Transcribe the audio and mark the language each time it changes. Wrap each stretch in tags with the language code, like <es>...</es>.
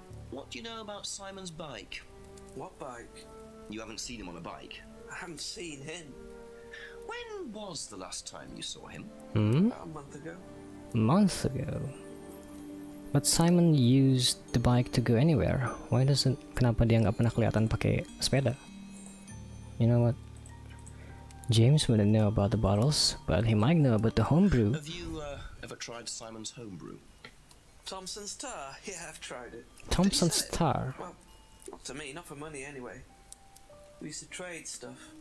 <en>What do you know about Simon's bike? What bike? You haven't seen him on a bike. I haven't seen him. When was the last time you saw him? About a month ago. Months ago. But Simon used the bike to go anywhere.</en> <id>Kenapa dia nggak pernah kelihatan pakai sepeda?</id> <en>You know what? James wouldn't know about the bottles, but he might know about the homebrew. Have you ever tried Simon's homebrew? Thompson's Tar? Yeah, I've tried it. Thompson's Tar. Well, not to me, not for money anyway. We used to trade stuff.</en>